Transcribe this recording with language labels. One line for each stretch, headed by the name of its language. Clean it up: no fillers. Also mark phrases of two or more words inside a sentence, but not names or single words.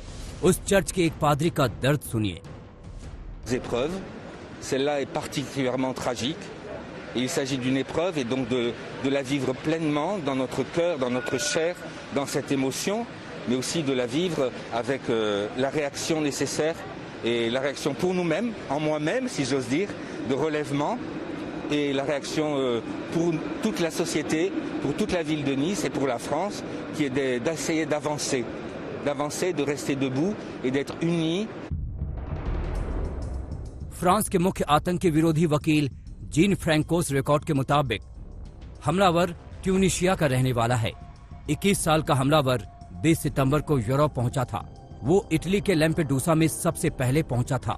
Hindi: उस चर्च के एक पादरी का दर्द सुनिए।
French: Celle-là est particulièrement tragique. Et il s'agit d'une épreuve et donc de la vivre pleinement dans notre cœur, dans notre chair, dans cette émotion, mais aussi de la vivre avec la réaction nécessaire et la réaction pour nous-mêmes, en moi-même si j'ose dire, de relèvement et la réaction pour toute la société, pour toute la ville de Nice et pour la France, qui est d'essayer d'avancer, de rester debout et d'être unis.
Hindi: फ्रांस के मुख्य आतंकी विरोधी वकील जीन फ्रैंकोस रिकॉर्ड के मुताबिक हमलावर ट्यूनीशिया का रहने वाला है। 21 साल का हमलावर 20 सितंबर को यूरोप पहुंचा था। वो इटली के लैम्पेडूसा में सबसे पहले पहुंचा था।